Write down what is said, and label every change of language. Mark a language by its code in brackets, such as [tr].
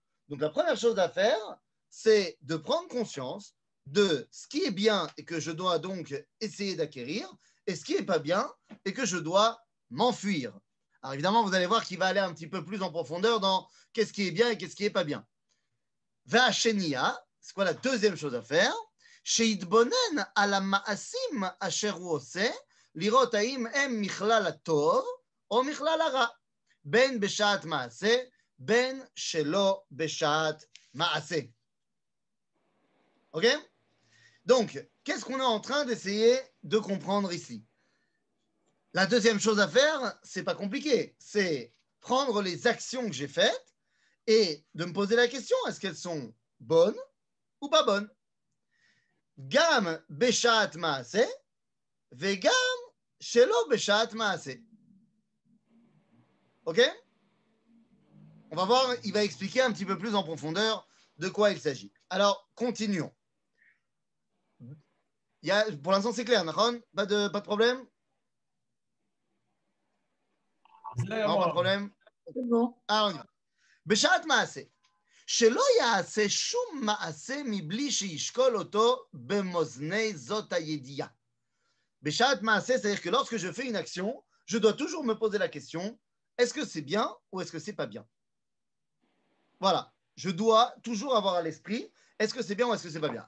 [fr] Donc la première chose à faire, c'est de prendre conscience de ce qui est bien et que je dois donc essayer d'acquérir, et ce qui n'est pas bien et que je dois m'enfuir. Alors évidemment, vous allez voir qu'il va aller un petit peu plus en profondeur dans qu'est-ce qui est bien et qu'est-ce qui n'est pas bien. Ve'ashenia, c'est quoi la deuxième chose à faire? [he] שיתבונן על המעשים אשר הוא עושה, לראות האם הם מכלל הטוב או מכלל הרע, בין בשעת מעשה, בין שלא בשעת מעשה. [fr] Ok? Donc, qu'est-ce qu'on est en train d'essayer de comprendre ici? La deuxième chose à faire, c'est pas compliqué, c'est prendre les actions que j'ai faites et de me poser la question, est-ce qu'elles sont bonnes ou pas bonnes? [he] גם בשעת מעשה וגם שלא בשעת מעשה. [fr] Ok? On va voir, il va expliquer un petit peu plus en profondeur de quoi il s'agit. Alors, continuons. Pour l'instant, c'est clair, Nahon? Pas de problème? Non, pas de problème? C'est bon. Ah, on y va. [he] בשעת מעשה. שלא יעשה שום מעשה מבלי שישקול אותו במאזני זאת הידיעה. בשעת מעשה, [fr] c'est-à-dire que lorsque je fais une action, je dois toujours me poser la question, est-ce que c'est bien ou est-ce que c'est pas bien? Voilà, je dois toujours avoir à l'esprit, est-ce que c'est bien ou est-ce que c'est pas bien?